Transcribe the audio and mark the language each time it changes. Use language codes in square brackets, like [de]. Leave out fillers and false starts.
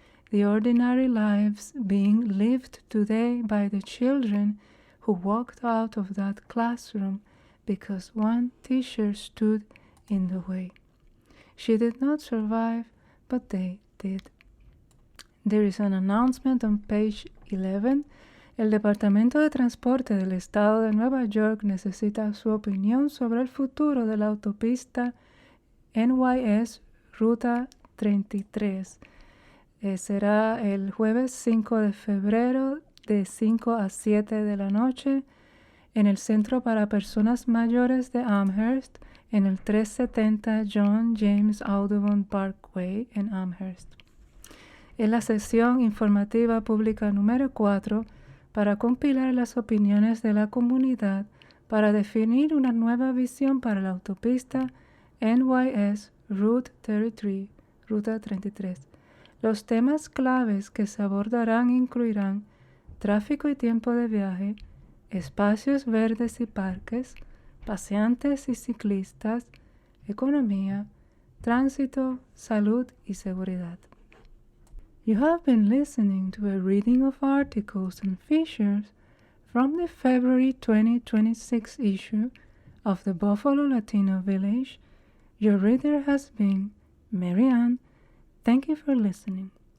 [en] The ordinary lives being lived today by the children who walked out of that classroom because one teacher stood in the way. She did not survive, but they did. There is an announcement on page 11. [es] El Departamento de Transporte del Estado de Nueva York necesita su opinión sobre el futuro de la autopista NYS Ruta 33. Será el jueves 5 de febrero de 5 a 7 de la noche en el Centro para Personas Mayores de Amherst, en el 370 John James Audubon Parkway en Amherst. Es la sesión informativa pública número 4 para compilar las opiniones de la comunidad para definir una nueva visión para la autopista NYS Route 33, Ruta 33. Los temas claves que se abordarán incluirán tráfico y tiempo de viaje, espacios verdes y parques, paseantes y ciclistas, economía, tránsito, salud y seguridad. [en] You have been listening to a reading of articles and features from the February 2026 issue of the Buffalo Latino Village. Your reader has been Mary Ann. Thank you for listening.